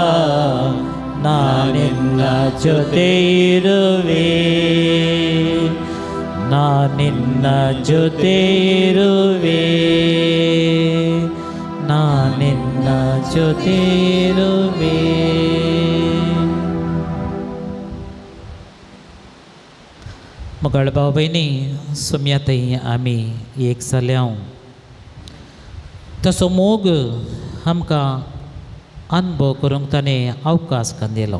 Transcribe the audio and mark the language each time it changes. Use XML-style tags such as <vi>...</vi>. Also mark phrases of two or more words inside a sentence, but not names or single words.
<kn>ನಾನಿನ್ನ ಜೊತೆ ಇರುವೆ, ನಾನಿನ್ನ ಜೊತೆ ಇರುವೆ, ನಾನಿನ್ನ ಜೊತೆ ಇರುವೆ.</kn> <kok>मगळ भाव भयणी, सुम्याताई आमी एक जाल्या तसो मोग आमकां अनुभव करूंक ताणें अवकाश करून दिलो.</kok>